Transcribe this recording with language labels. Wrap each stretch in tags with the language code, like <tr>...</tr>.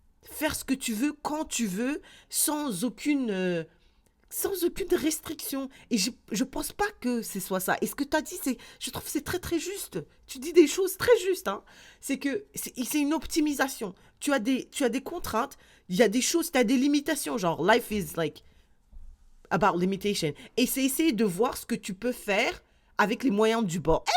<fr>faire ce que tu veux, quand tu veux, sans aucune restriction. Et je pense pas que ce soit ça. Et ce que tu as dit, je trouve que c'est très, très juste. Tu dis des choses très justes. Hein. C'est que c'est une optimisation. Tu as des contraintes, il y a des choses, tu as des limitations.</fr> <en>Genre, life is like about limitation.</en> <fr>Et c'est essayer de voir ce que tu peux faire avec les moyens du bord.</fr>